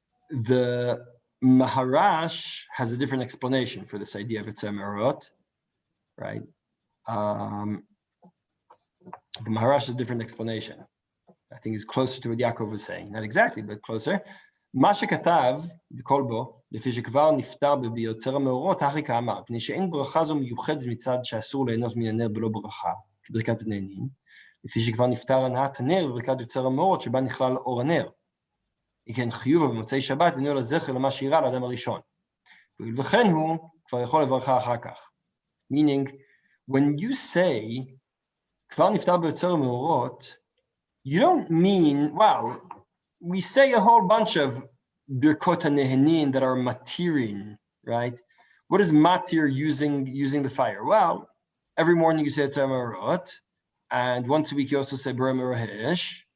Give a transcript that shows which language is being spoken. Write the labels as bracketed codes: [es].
[en] The Maharash has a different explanation for this idea of Yotzer Meorot, right? The Maharash has a different explanation. I think it's closer to what Yaakov was saying. Not exactly, but closer. [he] מה שכתב, בכל בו, לפי שכבר נפטר ביוצר המאורות, הכי כאמר, פני שאין ברכה זו מיוחדת מצד שאסור ליהנות מן הנר בלא ברכה, כברכת הנהנין, לפי שכבר נפטר הנעת הנר בברכת יוצר המאורות, שבה נכלל אור הנר. כן, חיובה במוצאי שבת, אינו לזכר למה שאירע לאדם הראשון. וכן הוא כבר יכול לברכה אחר כך. [en] Meaning, when you say, [he] כבר נפטר ביוצר המאורות, [en] you don't mean, wow, we say a whole bunch of birkot hanehenin that are matirin, right? What is matir using the fire? Well, every morning you say Yotzer Meorot, and once a week you also say B'rei Merohesh.